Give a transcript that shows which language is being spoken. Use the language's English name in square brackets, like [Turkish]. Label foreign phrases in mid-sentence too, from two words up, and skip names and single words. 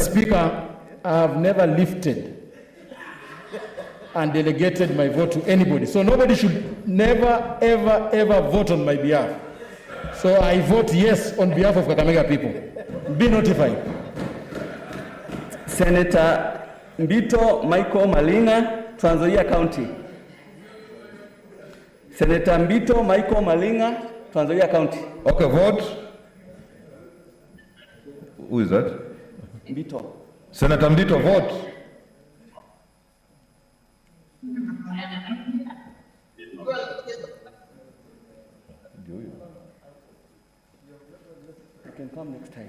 [English] Speaker, I have never lifted and delegated my vote to anybody. So nobody should never, ever, ever vote on my behalf. So I vote yes on behalf of Kakamega people. Be notified. Senator Mbito Michael Malinga, Trans Nzoia County. Senator Mbito Michael Malinga, Trans Nzoia County. Okay, vote. Who is that? Mbito. Senator Mbito, vote. You can come next time.